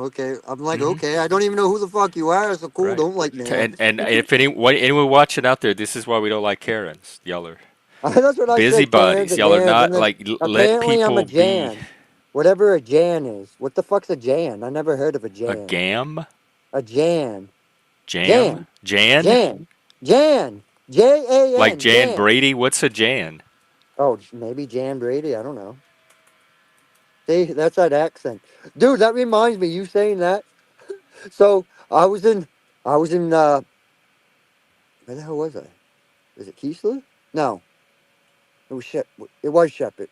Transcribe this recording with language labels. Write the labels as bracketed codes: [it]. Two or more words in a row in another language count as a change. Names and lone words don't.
[en] Okay, I'm like Hmm. okay, I don't even know who the fuck you are. So cool, Right. don't like me then. And if anyone watching out there, this is why we don't like Karens. Y'all are That's what I said, Karens busybodies. and Y'all are Jans, not and then like let apparently I'm a people be Jan. Whatever a Jan is. What the fuck's a Jan? I never heard of a a Jan. gam, A Jan. jam, Jan. Jan, Jan. Jan. like Jan. Jan Jan. Brady. What's a Jan? Oh, maybe Jan Brady. I don't know. See, that's that accent. Dude, that reminds me, you saying that. So I was in where the hell was I? Was it Keesler? No. It was Shepherd.